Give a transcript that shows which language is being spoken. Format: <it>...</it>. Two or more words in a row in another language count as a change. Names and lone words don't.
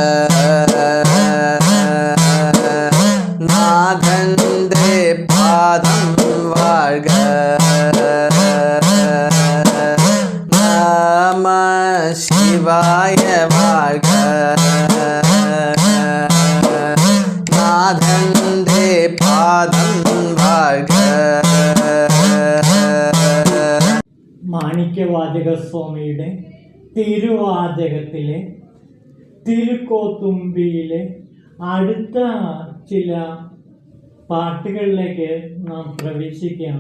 <ta>நாதந்தே பாதம் வாழ்க. நம சிவாய வாழ்க. நாதந்தே பாதம் வாழ்க.</ta> <ml>മാണിക്യവാചകസ്വാമിയുടെ തിരുവാചകത്തിലെ തിരുക്കോത്തുമ്പിയിലെ അടുത്ത ചില പാട്ടുകളിലേക്ക് നാം പ്രവേശിക്കുകയാണ്.</ml>